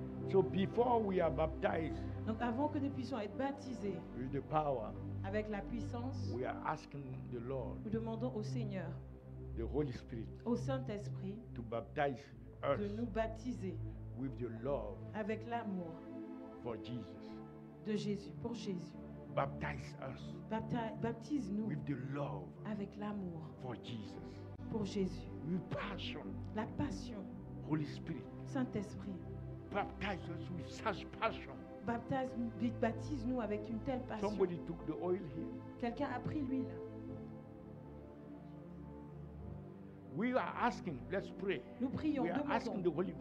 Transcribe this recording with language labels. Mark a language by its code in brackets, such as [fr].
[en] So before we are baptized [fr] Donc avant que nous puissions être baptisés [en] with the power, [fr] avec la puissance, [en] we are asking the Lord, [fr] nous demandons au Seigneur, [en] the Holy Spirit, [fr] au Saint-Esprit, [en] to baptize us [fr] de nous baptiser [en] with the love [fr] avec l'amour [en] for Jesus. [fr] de Jésus, pour Jésus. [en] Baptize us [fr] Baptise-nous [en] with the love [fr] avec l'amour [en] for Jesus. [fr] pour Jésus. [en] With passion, [fr] La passion, [en] Holy Spirit, [fr] Saint-Esprit, [en] baptize us with such passion. [fr] baptise-nous avec une telle passion. [en] Somebody took the oil here. [fr] Quelqu'un a pris l'huile. [en] We are asking, let's pray, [fr] Nous prions, [en] we are asking the Holy Ghost